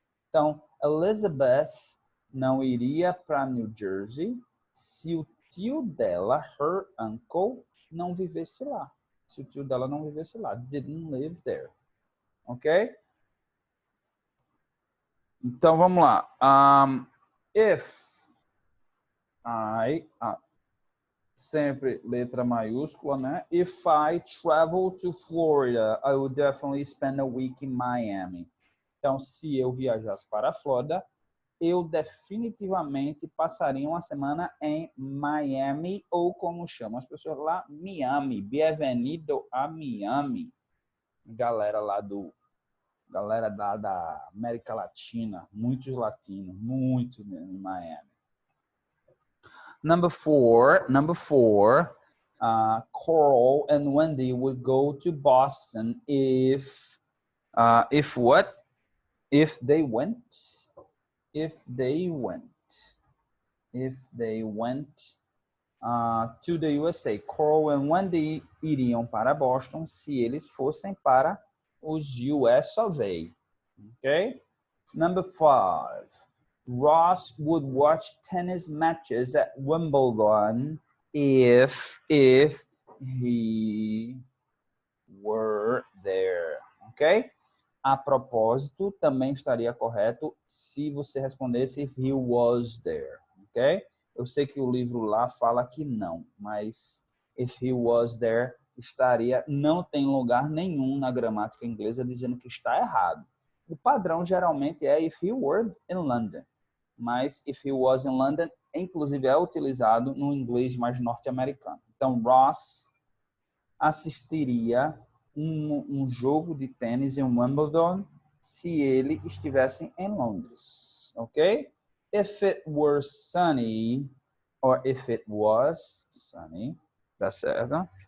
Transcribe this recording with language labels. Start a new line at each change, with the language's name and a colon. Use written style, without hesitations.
Portuguese: Então, Elizabeth não iria para New Jersey se o tio dela,
English: her uncle,
Portuguese: não vivesse lá. Se o tio dela não vivesse lá. Didn't live there. Ok? Então, vamos lá.
English: If I...
Portuguese: sempre letra maiúscula, né?
English: If I travel to Florida, I would definitely spend a week in Miami.
Portuguese: Então, se eu viajasse para a Flórida, eu definitivamente passaria uma semana em Miami, ou como chamam as pessoas lá, Miami.
Spanish: Bienvenido a Miami.
Portuguese: Galera lá da América Latina, muitos latinos, muito mesmo em Miami.
English: Number four, Coral and Wendy would go to Boston if what? If they went to the USA.
Portuguese: Coral and Wendy iriam para Boston se eles fossem para os
English: US of A.
Portuguese: Okay?
English: Number 5. Ross would watch tennis matches at Wimbledon if he were there. Ok?
Portuguese: A propósito, também estaria correto se você respondesse
English: if he was there.
Portuguese: Ok? Eu sei que o livro lá fala que não, mas
English: if he was there
Portuguese: estaria, não tem lugar nenhum na gramática inglesa dizendo que está errado. O padrão geralmente é
English: if he were in London.
Portuguese: Mas
English: if he was in London,
Portuguese: inclusive é utilizado no inglês mais norte-americano. Então, Ross assistiria um jogo de tênis em Wimbledon se ele estivesse em Londres, ok?
English: If it were sunny, or if it was sunny, tá certo?